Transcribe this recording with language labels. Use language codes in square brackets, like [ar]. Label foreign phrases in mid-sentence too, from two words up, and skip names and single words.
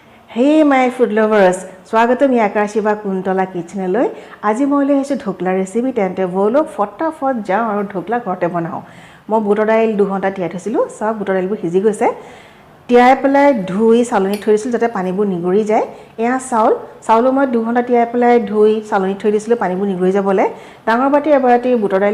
[en] Hey my food lovers, [as] স্বাগতম yakara siva Kuntala kitchenলৈ আজি মই লৈ আহিছো ঢোকলা ৰেচিপি তেন্তে বলো ফটাফট যাও আৰু ঢোকলা ঘৰতে বনাও মই বুটৰ দাইল 2 ঘণ্টা তিয়াই থৈছিলো সব বুটৰ দাইলবোৰ সিজি গৈছে তিয়াই পেলাই ধুই চালনি থৈ দিছিল যাতে পানীবোৰ নিগৰি যায় এয়া চাউল মই 2 ঘণ্টা তিয়াই পেলাই ধুই চালনি থৈ দিছিল পানীবোৰ নিগৰি যাবলৈ ডাঙৰ বাটি এবাটি বুটৰ দাইল